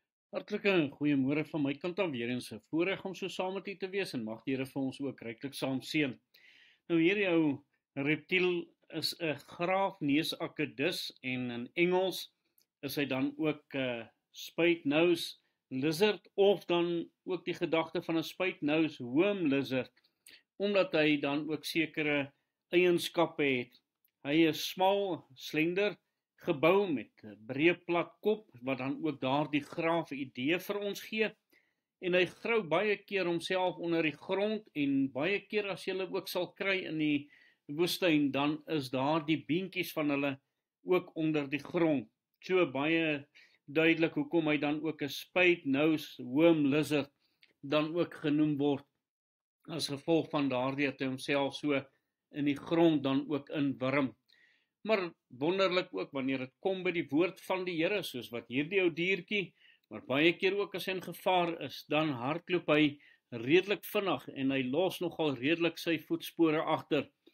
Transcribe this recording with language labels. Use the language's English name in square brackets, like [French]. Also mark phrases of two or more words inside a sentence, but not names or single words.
[Afrikaans] Hartlike goeiemôre van my kant af, weer eens 'n voorreg om so saam met u te wees en mag die Here vir ons ook ryklik saam seën. Nou hierdie ou reptiel is 'n graafneusakkedus en in Engels is hy dan ook 'n [English] spade-nose lizard [Afrikaans] of dan ook die gedagte van 'n [English] spade-nose worm lizard, [Afrikaans] omdat hy dan ook sekere eienskappe het. Hy is smal, slender, gebou met 'n breë plat kop, wat dan ook daardie graaf idee vir ons gee, en hy grou baie keer homself onder die grond, en baie keer as jy ook sal kry in die woestyn, dan is daar die beentjies van hulle ook onder die grond. So baie duidelik hoekom hy dan ook 'n [English] spade-nose worm lizard [Afrikaans] dan ook genoem word, as gevolg van daardie dat hy homself so in die grond dan ook inwurm. Maar wonderlik ook wanneer dit kom by die woord van die Here, soos wat hierdie ou diertjie, maar baie keer ook as hy in gevaar is, dan hardloop hy redelik vinnig en hy los nogal redelik sy voetspore agter.